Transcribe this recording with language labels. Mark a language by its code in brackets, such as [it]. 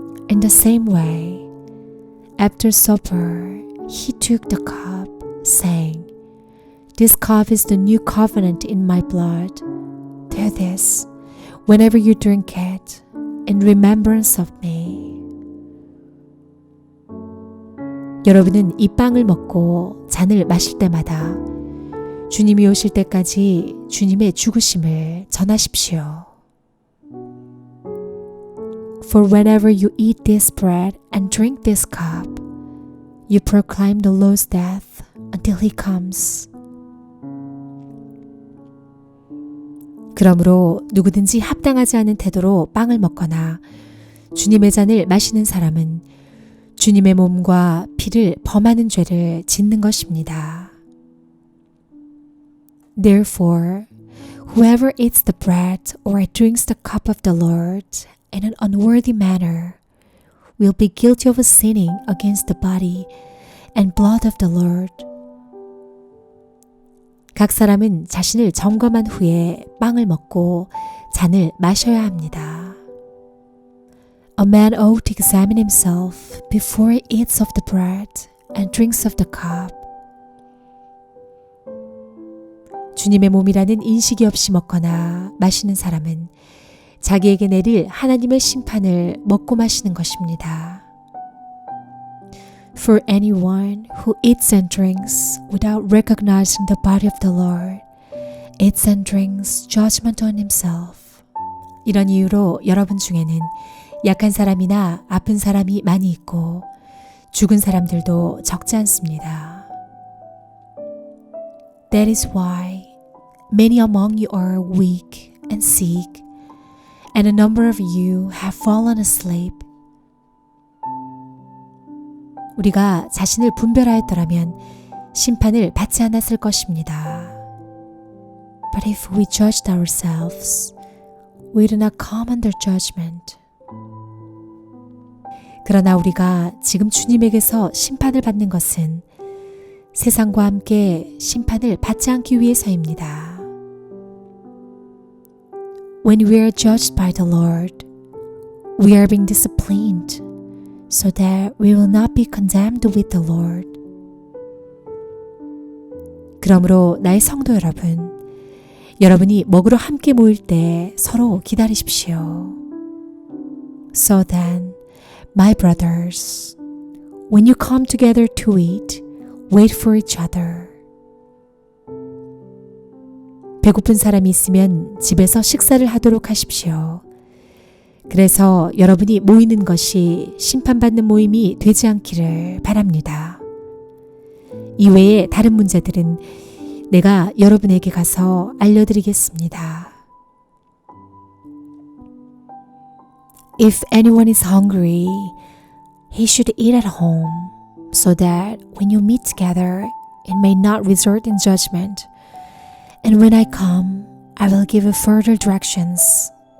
[en] In the same way, after supper, he took the cup, saying, This cup is the new covenant in my blood. Do this, whenever you drink it, in remembrance of me. [ko] 여러분은 이 빵을 먹고 잔을 마실 때마다 주님이 오실 때까지 주님의 죽으심을 전하십시오. [en] For whenever you eat this bread and drink this cup, you proclaim the Lord's death until he comes. [ko] 그러므로 누구든지 합당하지 않은 태도로 빵을 먹거나 주님의 잔을 마시는 사람은 주님의 몸과 피를 범하는 죄를 짓는 것입니다. [en] Therefore, whoever eats the bread or drinks the cup of the Lord in an unworthy manner will be guilty of sinning against the body and blood of the Lord. [ko] 각 사람은 자신을 점검한 후에 빵을 먹고 잔을 마셔야 합니다. [en] A man ought to examine himself before he eats of the bread and drinks of the cup. [ko] 주님의 몸이라는 인식이 없이 먹거나 마시는 사람은 자기에게 내릴 하나님의 심판을 먹고 마시는 것입니다. [en] For anyone who eats and drinks without recognizing the body of the Lord eats and drinks judgment on himself. [ko] 이런 이유로 여러분 중에는 약한 사람이나 아픈 사람이 많이 있고 죽은 사람들도 적지 않습니다. [en] That is why many among you are weak and sick, and a number of you have fallen asleep. [ko] 우리가 자신을 분별하였더라면 심판을 받지 않았을 것입니다. [en] But if we judged ourselves, we do not come under judgment. [ko] 그러나 우리가 지금 주님에게서 심판을 받는 것은 세상과 함께 심판을 받지 않기 위해서입니다. [en] When we are judged by the Lord, we are being disciplined so that we will not be condemned with the Lord. [ko] 그러므로 나의 성도 여러분, 여러분이 먹으러 함께 모일 때 서로 기다리십시오. [en] So then, my brothers, when you come together to eat, wait for each other. [ko] 배고픈 사람이 있으면 집에서 식사를 하도록 하십시오. 그래서 여러분이 모이는 것이 심판받는 모임이 되지 않기를 바랍니다. 이외에 다른 문제들은 내가 여러분에게 가서 알려드리겠습니다. [en] If anyone is hungry, he should eat at home, so that when you meet together, it may not result in judgment. And when I come, I will give you further directions.